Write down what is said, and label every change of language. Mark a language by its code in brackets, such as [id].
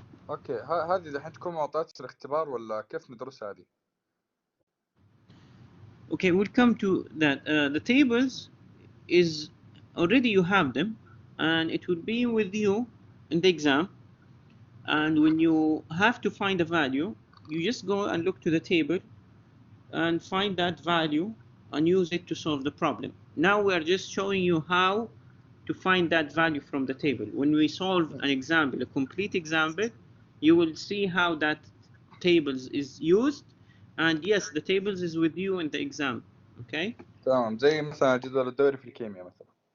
[ar] اوكي، هذه دحين تكون معطيات الاختبار ولا كيف ندرس هذه؟ [en] Okay, we'll come to that. The tables is already you have them, and it will be with you in the exam. And when you have to find a value, you just go and look to the table and find that value and use it to solve the problem. Now we are just showing you how to find that value from the table. When we solve an example, a complete example, you will see how that tables is used. And yes, the tables is with you in the exam. Okay? [ar] تمام، زي مثلا الجدول الدوري في الكيمياء مثلا.